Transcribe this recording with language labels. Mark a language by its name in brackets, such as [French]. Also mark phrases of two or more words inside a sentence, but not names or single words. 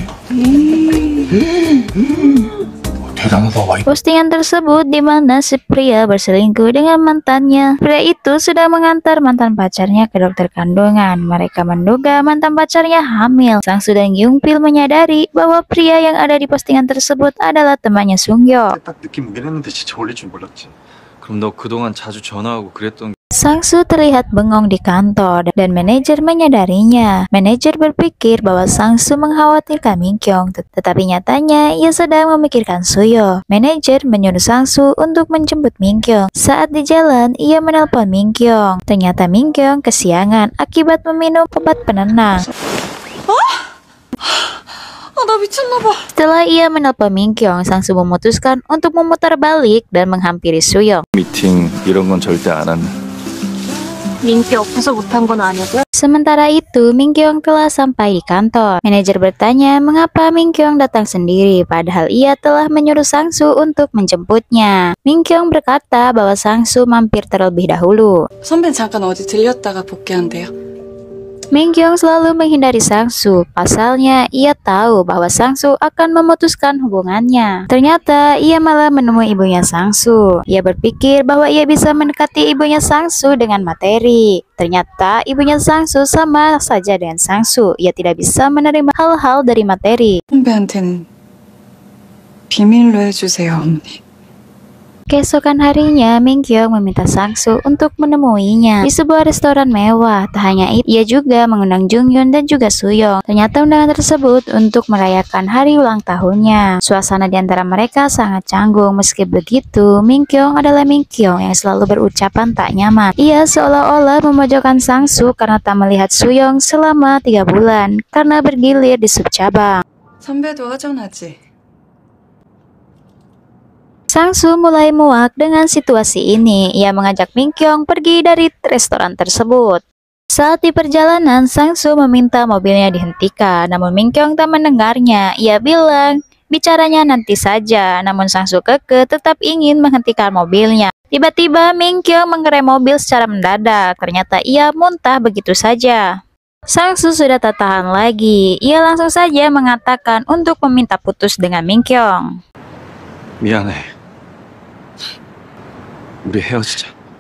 [Indonesian] Postingan tersebut di mana si pria berselingkuh dengan mantannya. Pria itu sudah mengantar mantan pacarnya ke dokter kandungan. Mereka menduga mantan pacarnya hamil. Sang Soo dan Gyung-pil menyadari bahwa pria yang ada di postingan tersebut adalah temannya Sung-yo. [Korean] 딱 느낌 오긴 했는데 진짜 올릴 줄 몰랐지. 그럼 너 그동안 자주 전화하고 그랬던 [Indonesian] Sang Soo terlihat bengong di kantor dan manajer menyadarinya. Manajer berpikir bahwa Sang Soo mengkhawatirkan Min Kyung, tetapi nyatanya ia sedang memikirkan Soo-yo. Manajer menyuruh Sang Soo untuk menjemput Min Kyung. Saat di jalan, ia menelpon Min Kyung. Ternyata Min Kyung kesiangan akibat meminum obat penenang. [Korean] 나 미쳤나봐. [Indonesian] Setelah ia menelpon Min Kyung, Sang Soo memutuskan untuk memutar balik dan menghampiri Soo-young. [Korean] 미팅 이런 건 절대 안 한다. 민기 없어서 못한 건 아니고요. [Indonesian] Sementara itu, Min Kyung telah sampai di kantor. Manajer bertanya mengapa Min Kyung datang sendiri, padahal ia telah menyuruh Sang Soo untuk menjemputnya. Min Kyung berkata bahwa Sang Soo mampir terlebih dahulu. [Korean] 선배는 잠깐 어디 들렸다가 복귀한대요. [Indonesian] Min Kyung selalu menghindari Sang Soo. Pasalnya, ia tahu bahwa Sang Soo akan memutuskan hubungannya. Ternyata, ia malah menemui ibunya Sang Soo. Ia berpikir bahwa ia bisa mendekati ibunya Sang Soo dengan materi. Ternyata, ibunya Sang Soo sama saja dengan Sang Soo. Ia tidak bisa menerima hal-hal dari materi. [Korean] 선배한테는 비밀로 해주세요, 어머니. [Indonesian] Keesokan harinya, Min Kyung meminta Sang Soo untuk menemuinya di sebuah restoran mewah. Tak hanya itu, ia juga mengundang Jung-yoon dan juga Soo-young. Ternyata undangan tersebut untuk merayakan hari ulang tahunnya. Suasana di antara mereka sangat canggung. Meski begitu, Min Kyung adalah Min Kyung yang selalu berucapan tak nyaman. Ia seolah-olah memojokkan Sang Soo karena tak melihat Soo-young selama 3 bulan karena bergilir di sub cabang. [Korean] 선배도 허전하지. [Indonesian] Sang Soo mulai muak dengan situasi ini. Ia mengajak Min Kyung pergi dari restoran tersebut. Saat di perjalanan, Sang Soo meminta mobilnya dihentikan, namun Min Kyung tak mendengarnya. Ia bilang, bicaranya nanti saja, namun Sang Soo kekeh tetap ingin menghentikan mobilnya. Tiba-tiba Min Kyung mengerem mobil secara mendadak. Ternyata ia muntah begitu saja. Sang Soo sudah tak tahan lagi. Ia langsung saja mengatakan untuk meminta putus dengan Min Kyung. [Korean] 미안해. 우리 헤어지자.